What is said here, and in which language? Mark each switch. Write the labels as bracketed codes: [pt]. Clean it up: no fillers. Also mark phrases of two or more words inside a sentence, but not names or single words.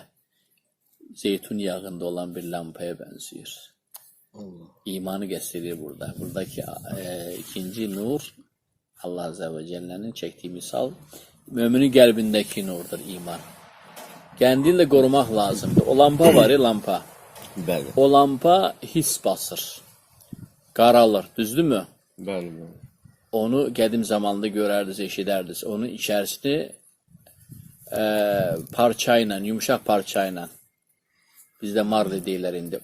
[tr] Zeytun yağında olan bir lampaya benziyor. Allah. İmanı gösteriyor burada. Buradaki ikinci nur [ar] الله عز وجل'nin [tr] çektiği misal müminin qəlbindəki nurdur iman. Kendini de korumak lazımdır. O lampa var ya lampa. [az] Bəli. O lampa his basır. Qaralır. Düzdür mü? Bəli. Onu qədim zamanda görərdiniz, eşidərdiniz. Onun içərisini parçayla, yumuşak parçayla bizdə marlı deyirlər indi.